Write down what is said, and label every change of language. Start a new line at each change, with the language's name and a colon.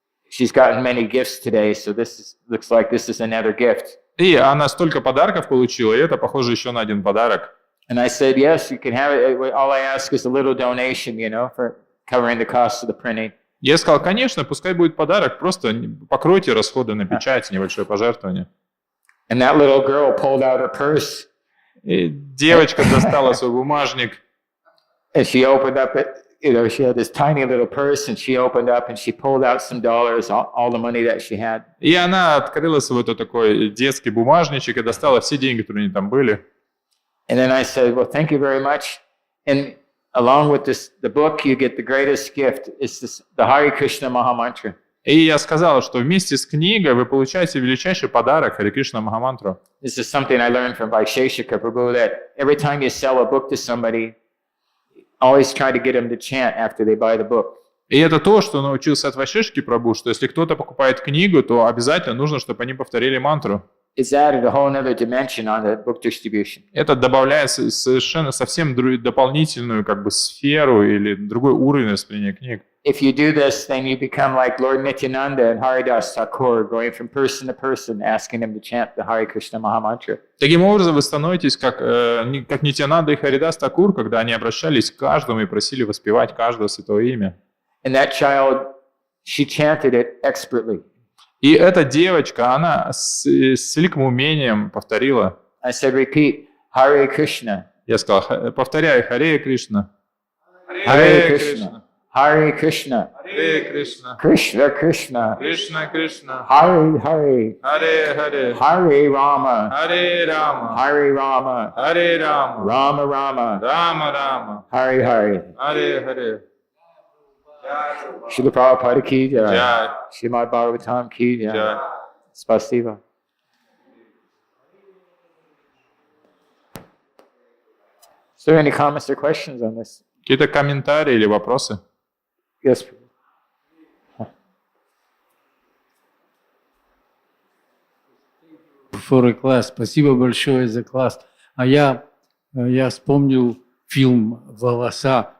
English: She's gotten many gifts today, so looks like this is another gift.
Russian: И она столько подарков получила, и это похоже еще на один подарок.
English: And I said, yes, you can have it. All I ask is a little donation, you know, for covering the cost of the printing.
Russian: Я сказал, конечно, пускай будет подарок, просто покройте расходы на печать, небольшое пожертвование.
English: And that little girl pulled out her purse.
Russian: И девочка достала свой бумажник.
English: And she opened up it. You know, she had this tiny little purse, and she opened up and she pulled out some dollars, all the money that she had.
Russian: И она открыла свой такой детский бумажничек и достала все деньги, которые у нее там были.
English: And then I said, well, thank you very much. And along with the book, you get the greatest gift. It's the Hare Krishna Mahamantra.
Russian: И я сказал, что вместе с книгой вы получаете величайший подарок Харе Кришна Махамантру.
English: This is something I learned from Vaisheshika Prabhu, that every time you sell a book to somebody, always try to get them to chant after they buy the book.
Russian: И это то, что научился от Вайшешки Прабху, что если кто-то покупает книгу, то обязательно нужно, чтобы они повторили мантру.
English: It's added a whole other dimension on the book distribution.
Russian: Это добавляет совершенно совсем дополнительную сферу или другой уровень восприятия книг.
English: If you do this, then you become like Lord Nityananda and Haridas Thakur, going from person to person, asking them to chant the Hare Krishna Mahamantra.
Russian: Таким образом, вы становитесь как Нитьянанда и Харидас Такур, когда они обращались к каждому и просили воспевать каждое святое имя.
English: And that child, she chanted it expertly.
Russian: И эта девочка, она с великим умением повторила.
English: I said, repeat, Hare Krishna.
Russian: Я сказал, повторяй, Харе Кришна.
Sanskrit: Hare Krishna. Hare Krishna. Харе Кришна. Krishna Krishna. Кришна Кришна. Hare Hare. Харе Харе. Hare Rama. Харе Рама. Hare Rama. Харе Рама. Rama Rama. Рама Рама. Hare Hare. Харе Харе.
Hindi: Srila Prabhupada ki jai. Jai. Śrīmad-Bhāgavatam ki jai. Jai.
Russian: Spasiba.
English: Is there any comments or questions on this?
Russian: Какие-то комментарии или вопросы?
English: Yes. For a class.
Russian: Спасибо большое за класс. А я вспомнил фильм «Волоса».